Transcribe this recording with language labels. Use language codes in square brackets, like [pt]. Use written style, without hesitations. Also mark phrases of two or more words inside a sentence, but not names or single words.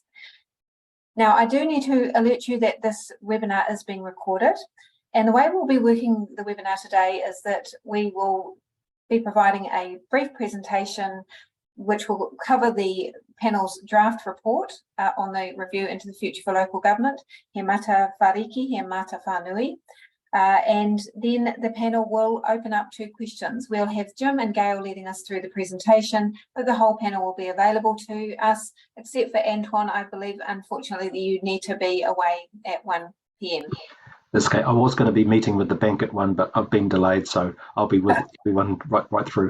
[en] Now, I do need to alert you that this webinar is being recorded, and the way we'll be working the webinar today is that we will be providing a brief presentation which will cover the panel's draft report on the review into the future for local government, [mi] he mata whariki, he mata whanui, [en] and then the panel will open up to questions. We'll have Jim and Gail leading us through the presentation, but the whole panel will be available to us, except for Antoine. I believe, unfortunately, that you need to be away at 1 p.m. That's okay. I was going to be meeting with the bank at 1, but I've been delayed, so I'll be with everyone right through.